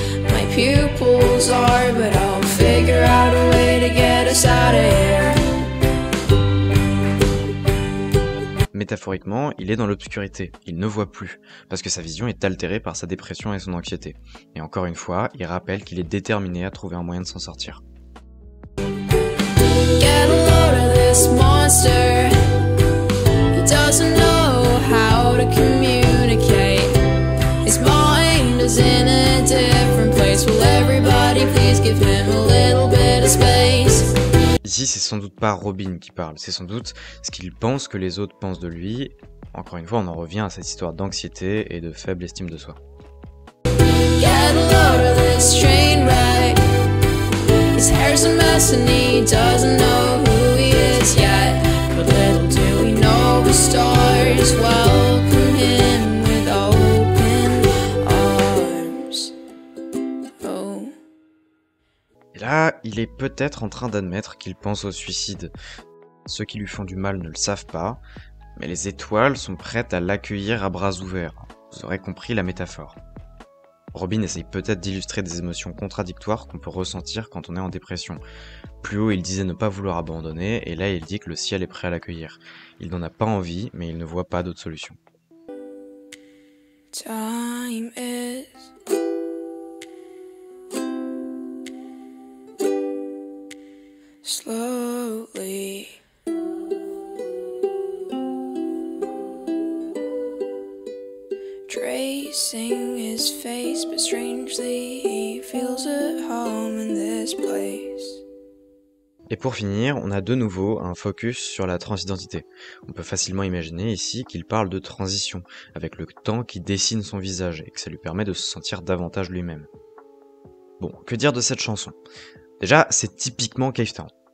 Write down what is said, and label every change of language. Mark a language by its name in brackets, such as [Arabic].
[English] My pupils are, but I'll figure out a way to get us out of here. [French] Métaphoriquement, il est dans l'obscurité, il ne voit plus, parce que sa vision est altérée par sa dépression et son anxiété. Et encore une fois, il rappelle qu'il est déterminé à trouver un moyen de s'en sortir. [English] Get a load of this monster. He doesn't know how to communicate. His mind is in a different place. Will everybody please give him a little bit of space? [French] Ici, c'est sans doute pas Robin qui parle, c'est sans doute ce qu'il pense que les autres pensent de lui. Encore une fois, on en revient à cette histoire d'anxiété et de faible estime de soi. [English] Get a load of this train wreck. His hair's a mess and he doesn't know who he is yet. But little do we know the stars welcome him with open arms. Oh. [French] Et là, il est peut-être en train d'admettre qu'il pense au suicide. Ceux qui lui font du mal ne le savent pas, mais les étoiles sont prêtes à l'accueillir à bras ouverts. Vous aurez compris la métaphore. Robin essaye peut-être d'illustrer des émotions contradictoires qu'on peut ressentir quand on est en dépression. Plus haut, il disait ne pas vouloir abandonner, et là, il dit que le ciel est prêt à l'accueillir. Il n'en a pas envie, mais il ne voit pas d'autre solution. [English] Time is slowly tracing his face, but strangely he feels at home in this place. [French] Et pour finir, on a de nouveau un focus sur la transidentité. On peut facilement imaginer ici qu'il parle de transition, avec le temps qui dessine son visage, et que ça lui permet de se sentir davantage lui-même. Bon, que dire de cette chanson? Déjà, c'est typiquement Cave Town.